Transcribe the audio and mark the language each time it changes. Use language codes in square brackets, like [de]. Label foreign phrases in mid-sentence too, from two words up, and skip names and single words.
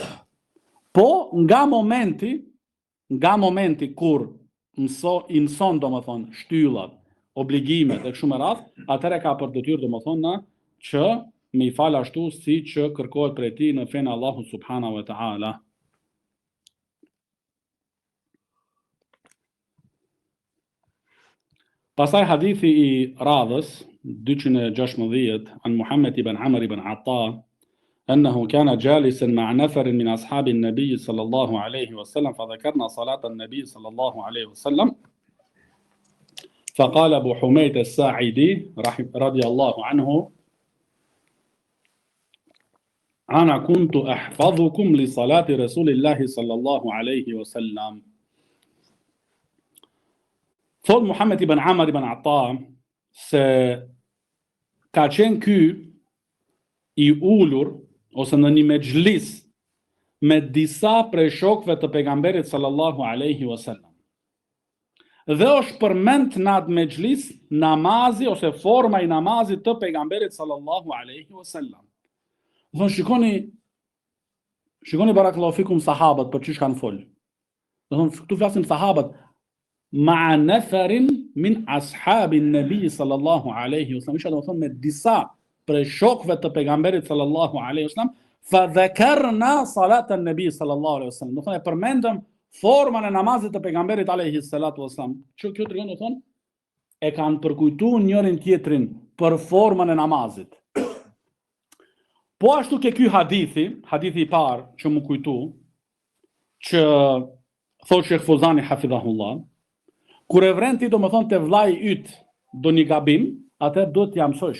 [sq] Po nga momenti kur i mëson domethënë shtyllat, obligimet e kështu me radhë, atëherë ka për detyrë domethënë që me i fal ashtu si që kërkohet prej tij në fenë Allahu [ar] سبحانه وتعالى. [sq] Pastaj hadithi i radhës 216 [ar] عن محمد بن عمرو بن عطاء أنه كان جالسا مع نفر من أصحاب النبي صلى الله عليه وسلم فذكرنا صلاة النبي صلى الله عليه وسلم فقال أبو حميد الساعدي رضي الله عنه أنا كنت أحفظكم لصلاة رسول الله صلى الله عليه وسلم. [sq] Thot Muhammed ibn Amr ibn Ata se ka qenë ky i ulur ose në një mexhlis me disa prej shokëve të pejgamberit [ar] صلى الله عليه وسلم. [sq] Dhe është përmend në atë mexhlis namazi ose forma i namazit të pejgamberit [ar] صلى الله عليه وسلم. [sq] Dhe shikoni [ar] بارك الله فيكم [sq] sahabët për çish kanë fol. Do thonë këtu flasim sahabët [ar] مع نفر من أصحاب النبي صلى الله عليه وسلم. [sq] Isha do thonë me disa për shokëve të pejgamberit [ar] صلى الله عليه وسلم، فذكرنا صلاة النبي صلى الله عليه وسلم. [sq] Do thonë përmendëm formën e namazit të pejgamberit [ar] عليه الصلاة والسلام. [sq] Kjo tregon do thonë e kanë përkujtuar njërin tjetrin për formën e namazit. Po ashtu ke ky hadithi i parë që më kujtu, që thot Sheikh Fuzani hafidhahullah, kur e vren ti domethënë te vllai yt do një gabim, atë do t'ja mësosh.